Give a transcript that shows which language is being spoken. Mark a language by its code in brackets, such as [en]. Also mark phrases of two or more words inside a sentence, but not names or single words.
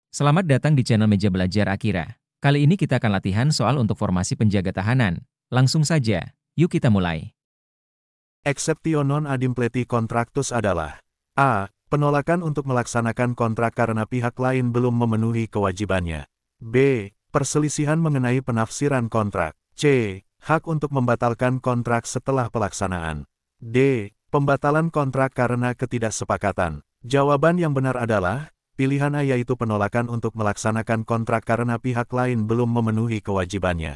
[id] Selamat datang di channel Meja Belajar Akira. Kali ini kita akan latihan soal untuk formasi penjaga tahanan. Langsung saja, yuk kita mulai. [la] Exceptio non adimpleti contractus adalah A. [id] Penolakan untuk melaksanakan kontrak karena pihak lain belum memenuhi kewajibannya. B. Perselisihan mengenai penafsiran kontrak. C. Hak untuk membatalkan kontrak setelah pelaksanaan. D. Pembatalan kontrak karena ketidaksepakatan. Jawaban yang benar adalah pilihan A, yaitu penolakan untuk melaksanakan kontrak karena pihak lain belum memenuhi kewajibannya.